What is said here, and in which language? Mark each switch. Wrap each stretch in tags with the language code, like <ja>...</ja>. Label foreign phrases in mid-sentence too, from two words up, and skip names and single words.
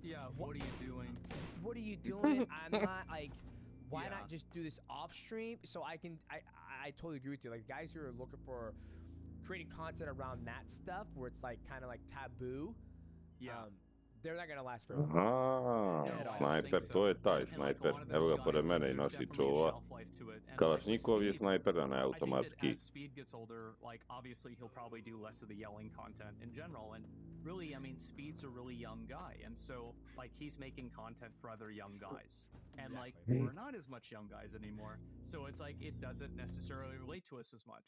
<en>what are you doing? What are you doing? I'm not like, why not just do this off stream so I can, I totally agree with you. Like guys who are looking for creating content around that stuff where it's like kind of like taboo. They're not gonna last forever.</en> <sr>Snajper, to je taj snajper. Evo ga pored mene i nosi čuva. Kalašnikov je snajper, a ne automatski.</sr> <en>As Speed gets older, like obviously he'll probably do less of the yelling content in general. And really, I mean, Speed's a really young guy, and so like he's making content for other young guys. And like we're not as much young guys anymore, so it's like it doesn't necessarily relate to us as much.</en>